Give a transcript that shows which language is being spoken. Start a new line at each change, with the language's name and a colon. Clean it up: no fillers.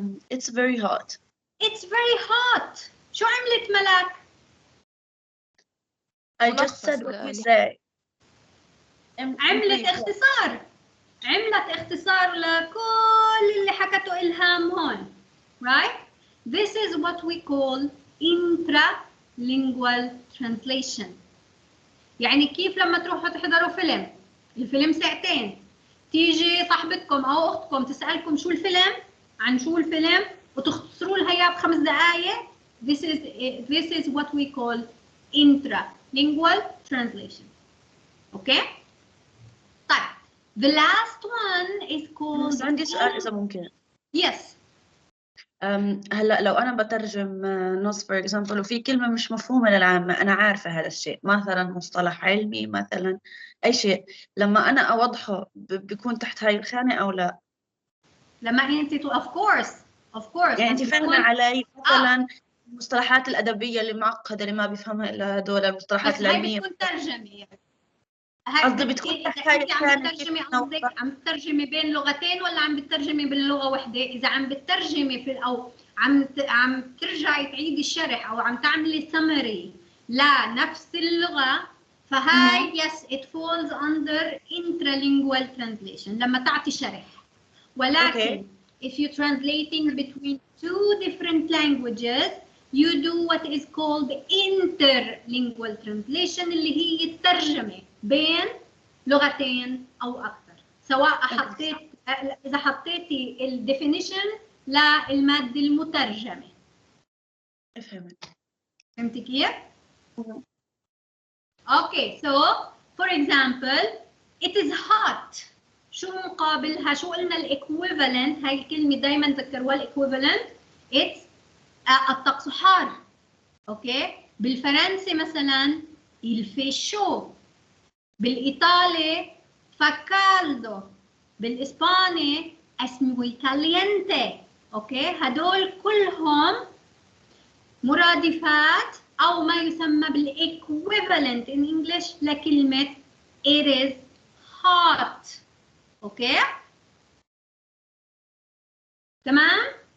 English: It's very hot. It's very hot.
Arabic: شو عملت ملاك؟
English: I just said what we say.
Arabic: عملت اختصار. عملت اختصار لكل اللي حكته إلهام هون.
English: Right? This is what we call intralingual translation.
Arabic: يعني كيف لما تروحوا تحضروا فيلم، الفيلم ساعتين، تيجي صاحبتكم أو أختكم تسألكم شو الفيلم، عن شو الفيلم، وتختصروا لها إياه ب5 دقايق.
English: This is what we call intralingual translation. Okay? طيب. The last one is called.
Arabic: عندي سؤال إذا ممكن.
English: Yes.
Arabic: هلا لو أنا بترجم نص for example وفي كلمة مش مفهومة للعامة، أنا عارفة هذا الشيء، مثلا مصطلح علمي مثلا أي شيء، لما أنا أوضحه بيكون تحت هاي الخانة أو لا؟ لما أنت
English: of course.
Arabic: يعني أنت فاهمة علي مثلا المصطلحات الأدبية اللي معقدة اللي ما بيفهمها إلا هدول المصطلحات بس العلمية. هاي بتكون ترجمة. قصدي بتكون تحت هاي الخانة. عم بتترجمي بين لغتين ولا عم بتترجمي بلغة واحدة؟ إذا عم بتترجمي أو عم ترجعي تعيدي الشرح أو عم تعملي summary لنفس اللغة، فهاي
English: yes it falls under intralingual translation
Arabic: لما تعطي شرح.
English: ولكن if you're translating between 2 different languages you do what is called interlingual translation
Arabic: اللي هي الترجمة بين لغتين أو أكثر، سواء إذا حطيتي الديفينيشن للمادة المترجمة. فهمتي كيف؟
English: Okay, so for example it is hot.
Arabic: شو مقابلها؟ شو قلنا الإكويفالنت؟ هاي الكلمة دايما ذكروها الإكويفالنت. it's الطقس حار. اوكي. بالفرنسي مثلا
French: il fait chaud.
Arabic: بالإيطالي
Italian: fa caldo.
Arabic: بالإسباني
Spanish: es muy caliente.
Arabic: اوكي. هدول كلهم مرادفات أو ما يسمى بالإكويفالنت in English لكلمة
English: it is hot.
Arabic: اوكي. تمام.